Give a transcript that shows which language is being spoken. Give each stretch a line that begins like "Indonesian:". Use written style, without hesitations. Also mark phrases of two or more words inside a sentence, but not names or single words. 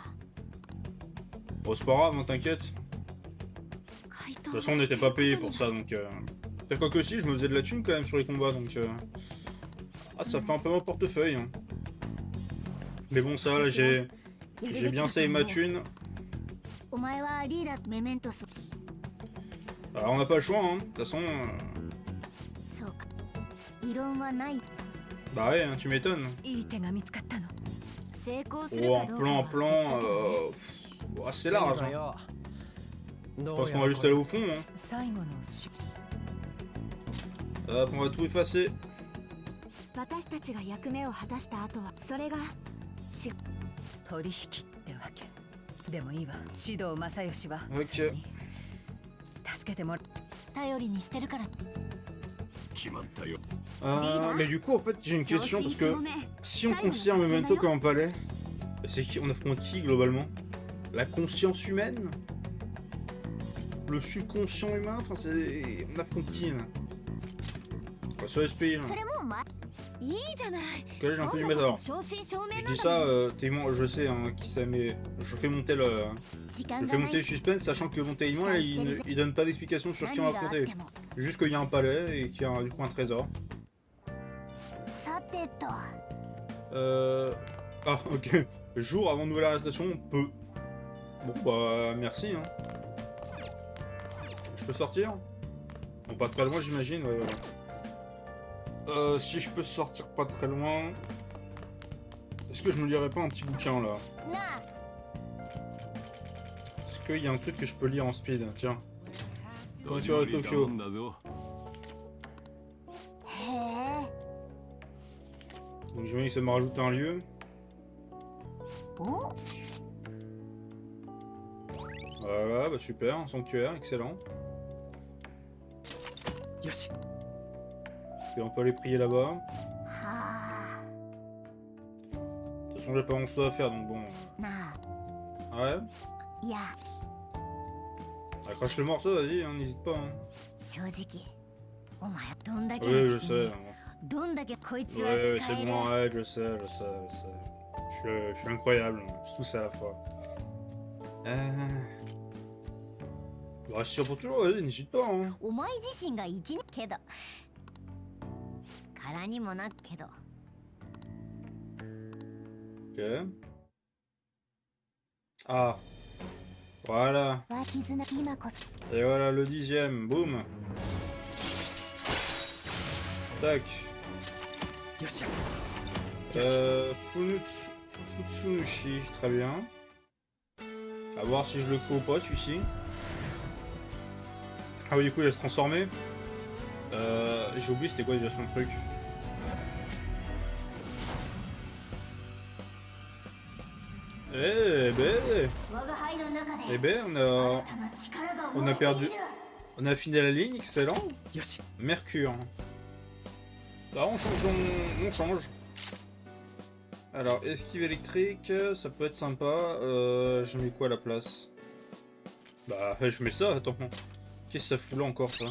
French: Bon, c'est pas grave, hein, t'inquiète.
Japanese: 怪盗
French: De toute façon, on n'était pas payé pour ça, donc. T'as quoi que si, je me faisais de la thune quand même sur les combats, donc. Ah, ça fait un peu mon portefeuille. Hein. Mais bon, ça, là, j'ai bien save ma thune.
Japanese: お前はリーダーメメントス
French: Alors, on n'a pas le choix, hein. De toute façon.
Japanese: そうか異論はない
French: Bah ouais, hein, tu m'étonnes.
Japanese: いい手が見つかったの。成功する
French: Oh,
Japanese: か
French: un
Japanese: どうか
French: plan,
Japanese: は
French: un
Japanese: 別
French: plan.
Japanese: だけどね
French: C'est
Japanese: え
French: large.
Japanese: さ
French: Hein.
Japanese: よ
French: Je
Japanese: ど
French: pense
Japanese: う
French: qu'on
Japanese: や
French: va
Japanese: ら
French: juste
Japanese: これ
French: aller au fond. Hein.
Japanese: 最後のし
French: Hop, on va tout effacer.
Japanese: 私たちが役目を果たした後はそれがし取引ってわけ。でもいいわ。指導正義は。
French: Ok.
Japanese: それに助けてもら頼りにしてるから決まったよ
French: Mais du coup, en fait, j'ai une
Japanese: 正
French: question
Japanese: 真
French: parce
Japanese: 正
French: que
Japanese: 銘
French: si on considère Memento comme un palais, c'est qui on affronte qui globalement? La conscience humaine? Le subconscient humain? Enfin, c'est. On affronte qui là? Sur SPI là.
Japanese: それもお前いいじゃない
French: Parce que là, j'ai un peu du
Japanese: 今
French: mal.
Japanese: 度
French: Alors,
Japanese: こそ正真正銘
French: je
Japanese: なん
French: dis
Japanese: だ
French: ça,
Japanese: もん
French: tellement, je sais hein, qui ça, mais je fais monter le.
Japanese: 時
French: Je
Japanese: 間
French: fais
Japanese: がな
French: monter le
Japanese: い
French: suspense, sachant que Montélimon, là, il donne pas d'explication sur qui on
Japanese: 何
French: va
Japanese: があっ
French: affronter.
Japanese: ても
French: Juste qu'il y a un palais et qu'il y a du coup un trésor.
Japanese: さてと
French: Ah, ok. Jour avant nouvelle arrestation, on peut. Bon, bah, merci. Hein. Je peux sortir? Bon, pas très loin, j'imagine. Ouais, voilà. Si je peux sortir pas très loin. Est-ce que je me lirais pas un petit bouquin là?
Japanese: なあ
French: Est-ce qu'il y a un truc que je peux lire en speed? Tiens.
Japanese: ど
French: Tokyo,
Japanese: り頼
French: Tokyo.
Japanese: んだぞへえ
French: Donc, j'imagine que ça me rajoute un lieu.
Japanese: お
French: Voilà, bah super, un sanctuaire, excellent.
Japanese: よし
French: Et on peut aller prier là-bas.
Japanese: はあ
French: De toute façon, j'ai pas grand chose à faire donc bon.
Japanese: な
French: Ouais.
Japanese: あいや
French: Accroche le morceau, vas-y, hein, n'hésite pas. Hein.
Japanese: 正直お前どんだけ
French: Oui,
Japanese: の
French: je
Japanese: 敵に
French: sais.
Japanese: どんだけこいつは
French: Ouais,
Japanese: 使
French: c'est
Japanese: える
French: bon, ouais, je sais. Je suis incroyable, je suis tout ça à la fois. Bah, si pour toujours, vas-y, n'hésite pas. Hein.
Japanese: お前自身が一年けどからにもなけど
French: Ok. Ah. Voilà.
Japanese: は絆今こそ
French: Et voilà le 10e. Boum. Tac.
Japanese: よし
French: Futsunushi, très bien. A voir si je le crée ou pas celui-ci. Ah oui, du coup il va se transformer. J'ai oublié c'était quoi déjà son truc. Eh ben,
Japanese: 我が輩の中で
French: eh ben,
Japanese: 新たな力が
French: on
Japanese: 燃
French: a
Japanese: えてい
French: perdu.
Japanese: る
French: On a fini la ligne, excellent.
Japanese: よし
French: Mercure. Bah on change, on change. Alors, esquive électrique, ça peut être sympa. Je mets quoi à la place? Bah, je mets ça, attends. Qu'est-ce que ça fout là encore, ça?